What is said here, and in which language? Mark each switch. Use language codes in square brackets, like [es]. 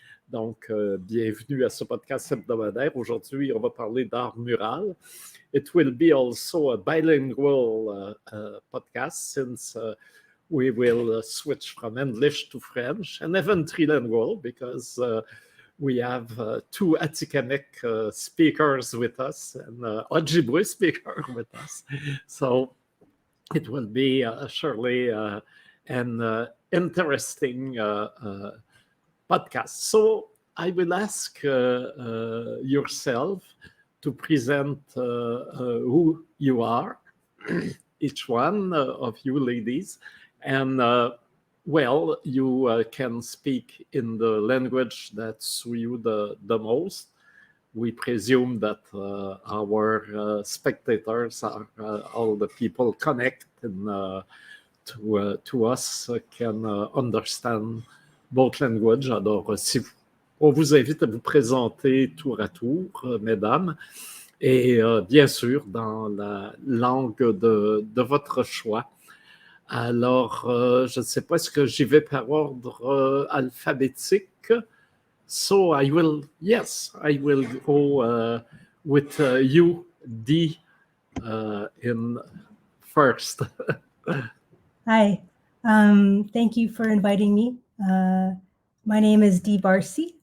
[fr] Donc, bienvenue à ce podcast hebdomadaire. Aujourd'hui, on va parler d'art mural. [en] It will be also a bilingual podcast since we will switch from English to French and even trilingual because we have two Atikamekw speakers with us and Ojibwe speaker with us. So it will be surely an interesting podcast. So I will ask yourself to present who you are, each one of you ladies, and well, you can speak in the language that suits you the most. We presume that our spectators are all the people connected to us can understand both languages. [fr] Alors, on vous invite à vous présenter tour à tour, mesdames, et bien sûr dans la langue de votre choix. Alors, je ne sais pas, est-ce que j'y vais par ordre alphabétique? [en] So I will go with you, Dee, in first. Hi, thank you for inviting me. My name is Dee Barcy.